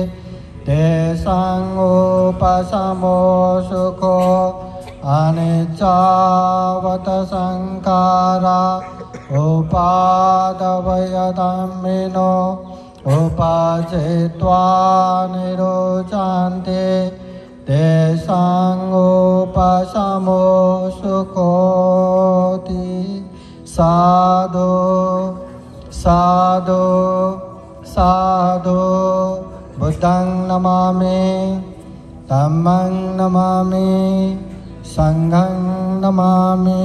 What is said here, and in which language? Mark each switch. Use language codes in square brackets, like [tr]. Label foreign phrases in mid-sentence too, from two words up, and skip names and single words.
[pi] तेषाङ्गोपशमो सुखो अनिच्चावत संखारा उपादवयदम्मिनो उपचेत्वा निरुचान्ते तेषाङ्गोपशमो सुखोति। साधु साधु साधु बुद्धं नमामि धम्मं नमामि संघं नमामि।